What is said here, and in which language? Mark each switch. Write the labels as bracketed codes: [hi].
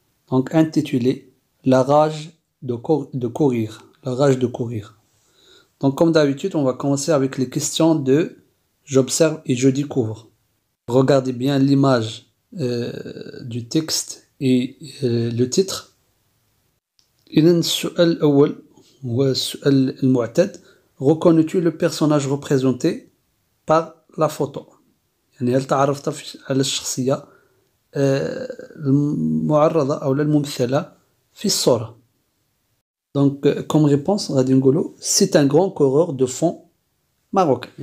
[fr] Donc intitulé La rage de courir. La rage de courir. Donc comme d'habitude, on va commencer avec les questions de j'observe et je découvre. Regardez bien l'image du texte et le titre. [ar] إذن السؤال الأول هو السؤال المعتاد. [fr] Reconnais-tu le personnage représenté par la photo؟ [ar] يعني هل تعرفت على الشخصية المعرضة أو الممثلة في الصورة؟ [fr] Donc comme réponse [ar] غادي نقولوا [fr] c'est un grand coureur de fond marocain.